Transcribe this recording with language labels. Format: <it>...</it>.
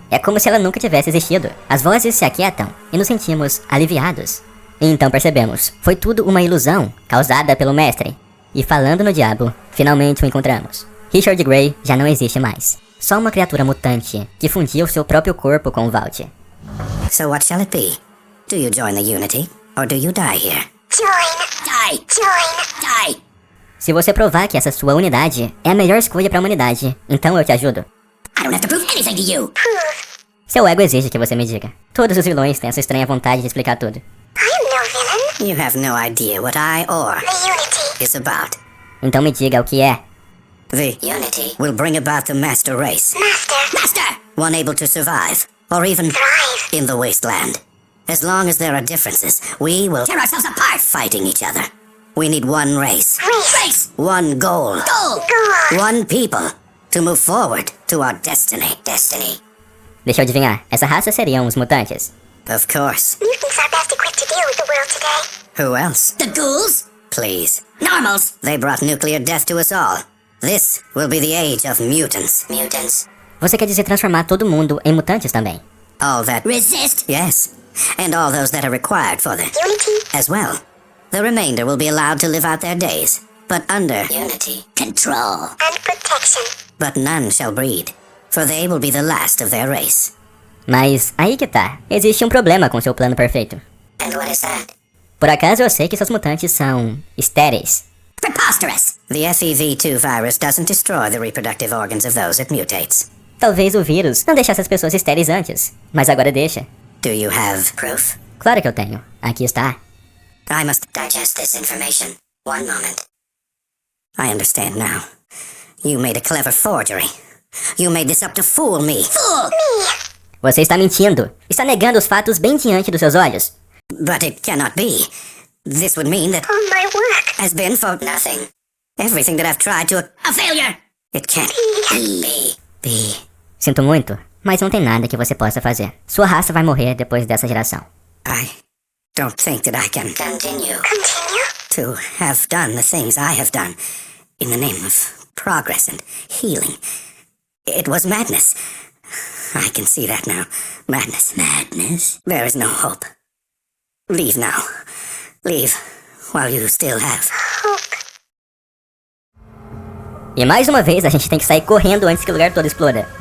<pt>É como se ela nunca tivesse existido. As vozes se aquietam e nos sentimos aliviados. E então percebemos, foi tudo uma ilusão causada pelo mestre. E falando no diabo, finalmente o encontramos. Richard Gray já não existe mais. Só uma criatura mutante que fundia o seu próprio corpo com o Vault.</pt> <en>So what shall it be? Do you join the Unity, or do you die here? Join! Die! Join! Die!</en> <pt>Se você provar que essa sua unidade é a melhor escolha para a humanidade, então eu te ajudo.</pt> <en>I don't have to prove anything to you!</en> <pt>Seu ego exige que você me diga. Todos os vilões têm essa estranha vontade de explicar tudo.</pt> <en>I'm no villain. You have no idea what I or The Unity. is about.</en> <pt>Então me diga o que é.</pt> <en>The Unity. will bring about the master race, Master! one able to survive, or even Thrive. in the wasteland. As long as there are differences, we will Tear ourselves apart! fighting each other. We need one race, Race! one goal, Goal! Go on. one people to move forward to our destiny.</en> <pt>Deixa eu adivinhar, essa raça seriam os mutantes.</pt> <en>Of course. Mutants are best equipped to deal with the world today. Who else? The ghouls! Please. Normals! They brought nuclear death to us all. This will be the age of mutants.</en> <pt>Você quer dizer transformar todo mundo em mutantes também?</pt> <en>All that Resist! Yes. And all those that are required for the Unity. as well. The remainder will be allowed to live out their days, but under unity, control, And protection. but none shall breed, for they will be the last of their race.</en> <pt>Mas aí que tá. Existe um problema com seu plano perfeito.</pt> <en>And what is that?</en> <pt>Por acaso eu sei que seus mutantes são estéreis.</pt> <en>Preposterous! The FEV2 virus doesn't destroy the reproductive organs of those it mutates.</en> <pt>Talvez o vírus não deixasse as pessoas estéreis antes, mas agora deixa.</pt> <en>Do you have proof?</en> <pt>Claro que eu tenho. Aqui está.</pt> <en>I must digest this information. One moment. I understand now. You made a clever forgery. You made this up to fool me. Fool!</en> <pt>Você está mentindo. Está negando os fatos bem diante dos seus olhos.</pt> <en>But it cannot be. This would mean that All my work. has been for nothing. Everything that I've tried to... A failure! It can't be.</en> <pt>Sinto muito, mas não tem nada que você possa fazer. Sua raça vai morrer depois dessa geração.</pt> <en>I don't think that I can continue Continue. to have done the things I have done in the name of progress and healing. It was madness. I can see that now. Madness. Madness? There is no hope. Leave now. Leave while you still have.</en> <pt>E mais uma vez a gente tem que sair correndo antes que o lugar todo exploda.</pt>